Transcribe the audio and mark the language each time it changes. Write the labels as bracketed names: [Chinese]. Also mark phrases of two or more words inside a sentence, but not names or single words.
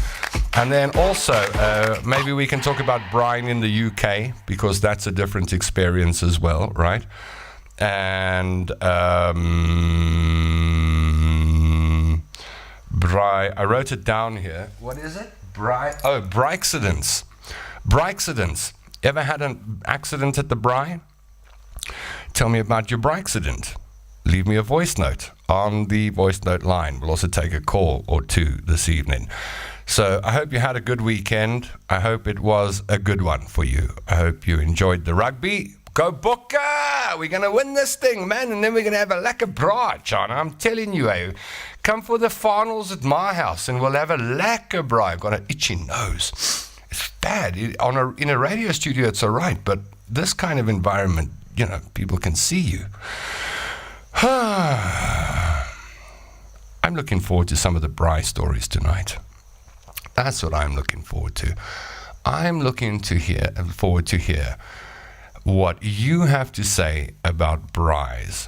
[English] And then also, maybe we can talk about BRAAI in the UK, because that's a different experience as well, right? And BRAAI, I wrote it down here. What is it? BRAAI. Oh, BRAAI-accidents. BRAAI-accidents. Ever had an accident at the BRAAI? Tell me about your BRAAI-accident. Leave me a voice note on the voice note line. We'll also take a call or two this evening. So I hope you had a good weekend. I hope it was a good one for you. I hope you enjoyed the rugby. Go Booker! We're going to win this thing, man, and then we're going to have a [Afrikaans] lekker braai, [English] John. I'm telling you, come for the finals at my house and we'll have a [Afrikaans] lekker braai. [English] I've got an itchy nose. It's bad. In a radio studio, it's all right, but this kind of environment, you know, people can see you. I'm looking forward to some of the BRAAI stories tonight. That's what I'm looking forward to. I'm looking forward to hear what you have to say about BRAAIs.